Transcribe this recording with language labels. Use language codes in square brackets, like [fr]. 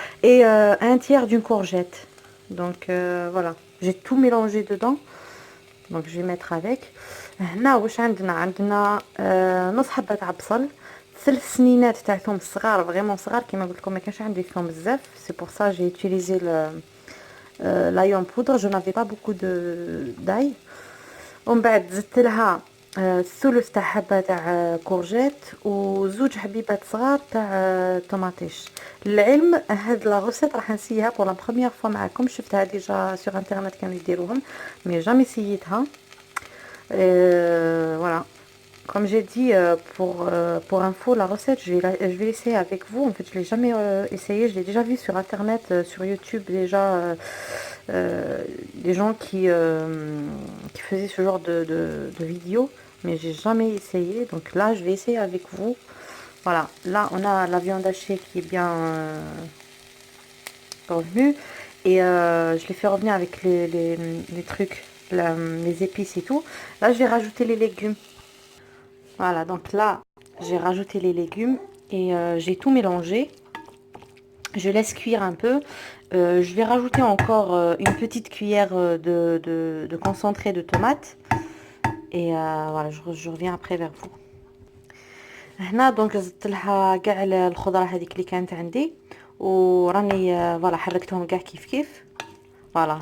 [fr] Et un tiers d'une courgette. Donc voilà, j'ai tout mélangé dedans. Donc je vais mettre avec. [ar] هنا واش عندنا نص حبه تاع بصل، 3 سنينات تاع ثوم صغار فريمون صغار. كيما قلت لكم ما كانش عندي ثوم بزاف، سي بور سا جي [fr] utilisé l'ail en poudre. Je n'avais pas beaucoup d'ail. [ar] ومن بعد زدت لها ثلث تاع حبه تاع كورجيت وزوج حبيبات صغار تاع طماطيش. العلم هاد لا غوسيت راح نسيها بور لا بروميير فوا معكم، شفتها ديجا سور انترنت كانوا يديروهم مي جامي سييتها. [fr] Voilà, comme j'ai dit, pour info, la recette, je vais l'essayer avec vous. En fait, je l'ai jamais essayé, je l'ai déjà vu sur internet, sur YouTube déjà, des gens qui faisaient ce genre de vidéos, mais j'ai jamais essayé. Donc là, je vais essayer avec vous. Voilà, là on a la viande hachée qui est bien revenue et je l'ai fait revenir avec les trucs. Les épices et tout. Là je vais rajouter les légumes. Voilà, donc là j'ai rajouté les légumes et j'ai tout mélangé. Je laisse cuire un peu. Je vais rajouter encore une petite cuillère de concentré de tomate et voilà, je reviens après vers vous. [ar] هنا دونك زدت لها كاع الخضره هذيك اللي كانت عندي وراني فوالا حركتهم كاع كيف فوالا.